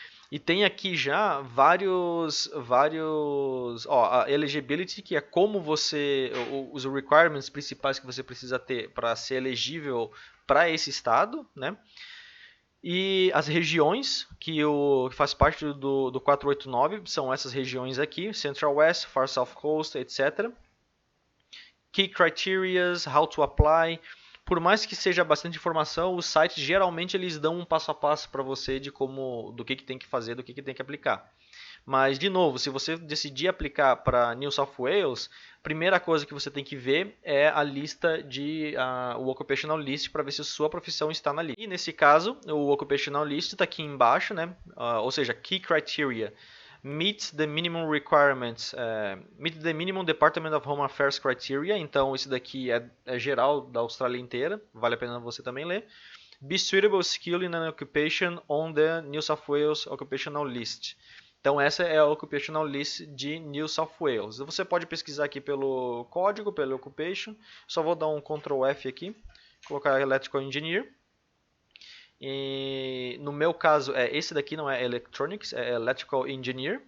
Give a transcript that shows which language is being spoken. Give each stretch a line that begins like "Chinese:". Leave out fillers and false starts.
Portuguese: E tem aqui já vários, a eligibility, que é como os requirements principais que você precisa ter para ser elegível para esse estado, né? E as regiões que faz parte do 489 são essas regiões aqui, Central West, Far South Coast, etc.
English: Key criteria, how to apply.
Portuguese: Por mais que seja bastante informação, os sites geralmente eles dão um passo a passo para você do que tem que fazer, do que tem que aplicar. Mas, de novo, se você decidir aplicar para New South Wales, a primeira coisa que você tem que ver é a lista o Occupational List, para ver se a sua profissão está na lista. E nesse caso, o Occupational List está aqui embaixo, né? Ou seja, Key Criteria.
English: Meet the minimum requirements, meet the minimum Department of Home Affairs criteria.
Portuguese: Então, isso daqui é geral da Austrália inteira, vale a pena você também ler.
English: Be suitable skill in an occupation on the New South Wales Occupational List.
Portuguese: Então, essa é a Occupational List de New South Wales. Você pode pesquisar aqui pelo código, pelo Occupation. Só vou dar um Ctrl F aqui, colocar Electrical Engineer. E no meu caso, esse daqui não é Electronics, é Electrical Engineer.